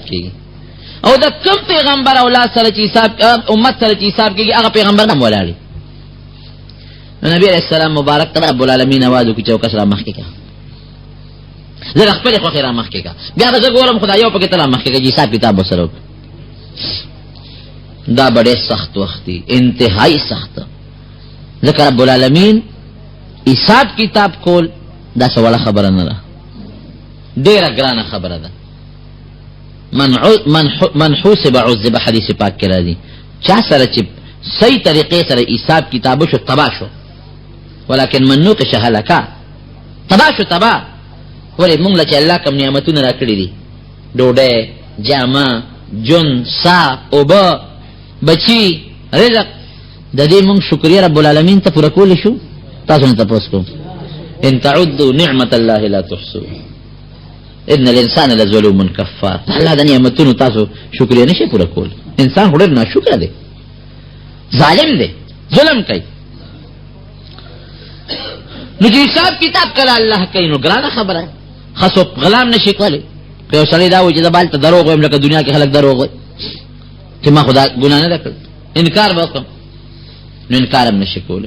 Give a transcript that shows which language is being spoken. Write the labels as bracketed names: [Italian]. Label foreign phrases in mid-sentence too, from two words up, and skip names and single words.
[Pashto] کیږي او دا کوم پیغمبر اولاد سره چې حساب امت سره چې حساب کیږي هغه پیغمبر هم ولاړی نبی [Arabic] علیہ السلام [Pashto] مبارک ته [Arabic] رب العالمین [Pashto] आवाज وکړي چې وکړه مخکې کا زه خپل خو خیره مخکې کا بیا زه ګورم خدای یو پکې تل مخکې کا حساب کتاب وسره دا بڑے سخت وخت دی انتہائی سخت ذکر [Arabic] رب العالمین [Pashto] حساب کتاب کول دا سواله خبره نه ده، ډیره ګرانه خبره ده. [Arabic] من حوسب عذب [Pashto] حدیث پاک کې راځي، چا سره چې صحیح طریقې سره حساب کتاب شو تبا شو، [Arabic] ولکن من نوقش هلکا، [Pashto] تبا شو تبا. ولې مونږ له چې الله کوم نعمتونه راکړي دي، ډوډۍ، جامه، جون، سا، اوبه، بچي، رزق، د دې مونږ شکریا [Arabic] رب العالمین [Pashto] ته پوره کولی شو؟ تاسو نه تاسو کوم [Arabic] ان تعدوا نعمت الله لا تحصوها ان الانسان لظلوم کفار. [Pashto] الله د نعمتونو تاسو شکریا نشي پوره کول. انسان هډر نه شکر دی، ظالم دی، ظلم کوي. نو چې حساب کتاب کله الله کوي نو ګرانه خبره، خاصو غلام نشي کولی. که سړی دا و چې د بال ته دروغ وایم، لکه دنیا کې خلک دروغ وایي چې ما خدا ګناه نه کړ، انکار وکړم، نو انکار هم نشي کولی.